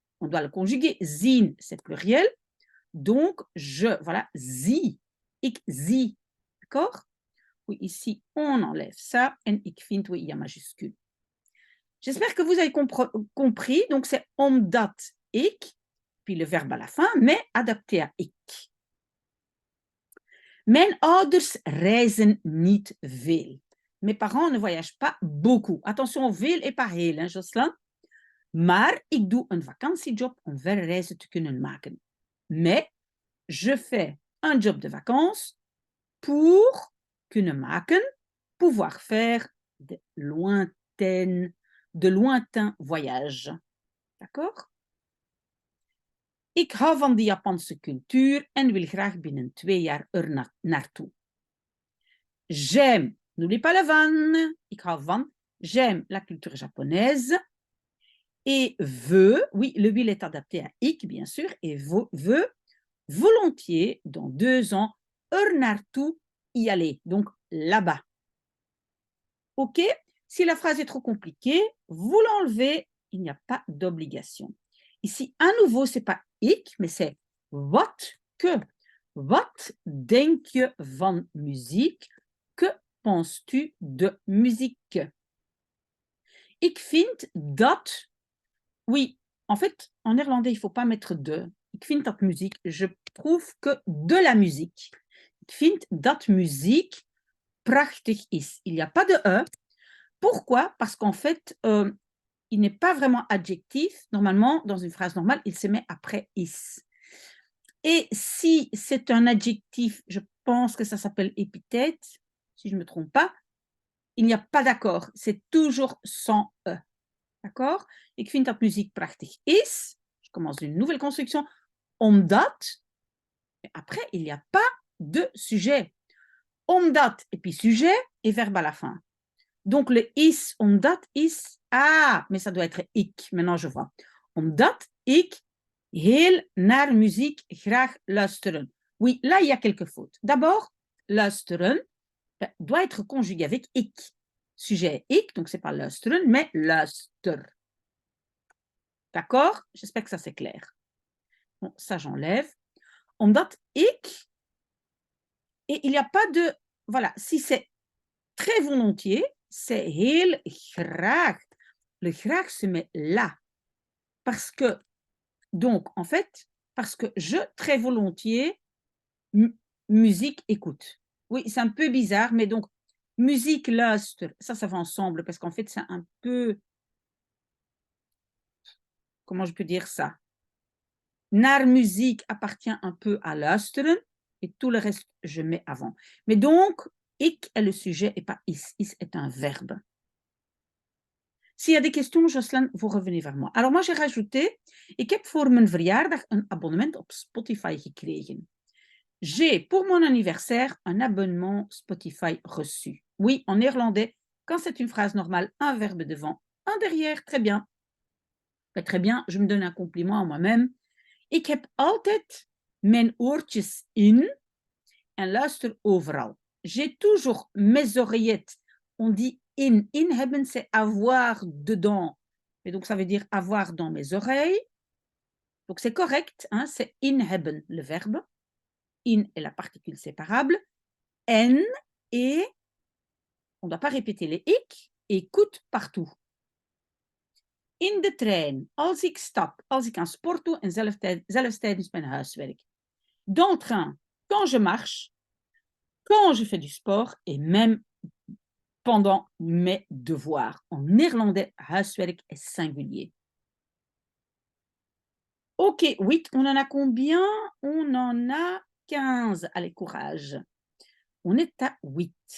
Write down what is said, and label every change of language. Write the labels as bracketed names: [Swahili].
[French] On doit le conjuguer. Zien, c'est pluriel. Donc, voilà, zie. [Dutch] Ik zie [French] d'accord? Oui, ici, on enlève ça. [Dutch] En ik vind, [French] oui, il y a majuscule. J'espère que vous avez compris. Donc, c'est omdat ik, puis le verbe à la fin, mais adapté à ik. [Dutch] Mijn ouders reizen niet veel. [French] Mes parents ne voyagent pas beaucoup. Attention, veel et pas heel, hein, Jocelyn? [Dutch] Maar ik doe een vakantiejob om verre reizen te kunnen maken. [French] Mais je fais un job de vacances pour kunnen maken, pouvoir faire de lointains voyages. D'accord? [Dutch] Ik hou van de Japanse cultuur en wil graag binnen 2 jaar er naartoe. [French] J'aime, n'oublie pas le van, [Dutch] ik hou van, [French] j'aime la culture japonaise. Et veut, oui, le will est adapté à ik, bien sûr, et veut volontiers, dans 2 ans, er naartoe y aller, donc là-bas. OK? Si la phrase est trop compliquée, vous l'enlevez, il n'y a pas d'obligation. Ici, à nouveau, ce n'est pas ik, mais c'est wat que. [Dutch] Wat denk je van muziek? [French] Que penses-tu de muziek? [Dutch] Ik vind dat. [French] Oui, en fait, en néerlandais, il ne faut pas mettre de. [Dutch] Ik vind dat muziek. [French] Je trouve que de la musique. [Dutch] Ik vind dat muziek prachtig is. [French] Il n'y a pas de e. Pourquoi? Parce qu'en fait, il n'est pas vraiment adjectif. Normalement, dans une phrase normale, il se met après is. Et si c'est un adjectif, je pense que ça s'appelle épithète, si je ne me trompe pas, il n'y a pas d'accord. C'est toujours sans e. D'accord? [Dutch] Ik vind dat muziek prachtig is. [French] Je commence une nouvelle construction. Omdat. Et après, il n'y a pas de sujet. Omdat et puis sujet et verbe à la fin. Donc le is, omdat is. Ah, mais ça doit être ik. Maintenant, je vois. [Dutch] Omdat ik heel naar muziek graag luisteren. [French] Oui, là, il y a quelques fautes. D'abord, luisteren doit être conjugué avec ik. Sujet ik, donc c'est pas luisteren, mais luister. D'accord? J'espère que ça c'est clair. Bon, ça j'enlève. Omdat ik, et il n'y a pas de, voilà, si c'est très volontiers, c'est heel graag. Le graag se met là. Parce que, donc, en fait, parce que je, très volontiers, musique, écoute. Oui, c'est un peu bizarre, mais donc, musique, luister, ça va ensemble, parce qu'en fait, c'est un peu, comment je peux dire ça? Naar muziek appartient un peu à luisteren, et tout le reste, je mets avant. Mais donc, ik est le sujet et pas is. Is est un verbe. S'il y a des questions, Jocelyn, vous revenez vers moi. Alors moi, j'ai rajouté, [Dutch] ik heb voor mijn verjaardag een abonnement op Spotify gekregen. [French] J'ai, pour mon anniversaire, un abonnement Spotify reçu. Oui, en néerlandais, quand c'est une phrase normale, un verbe devant, un derrière, très bien. Très bien, je me donne un compliment à moi-même. [Dutch] Ik heb altijd mijn oortjes in en luister overal. [French] J'ai toujours mes oreillettes. On dit in. In hebben, c'est avoir dedans. Et donc, ça veut dire avoir dans mes oreilles. Donc, c'est correct. Hein, c'est in hebben, le verbe. In est la particule séparable. En et, on ne doit pas répéter les ik, écoute partout. [Dutch] In de trein, als ik stap, als ik aan sport doe en zelfs tijdens mijn huiswerk. [French] Dans le train, quand je marche, quand je fais du sport et même pendant mes devoirs. En néerlandais, huiswerk est singulier. Ok, 8, on en a combien? On en a 15. Allez, courage. On est à 8.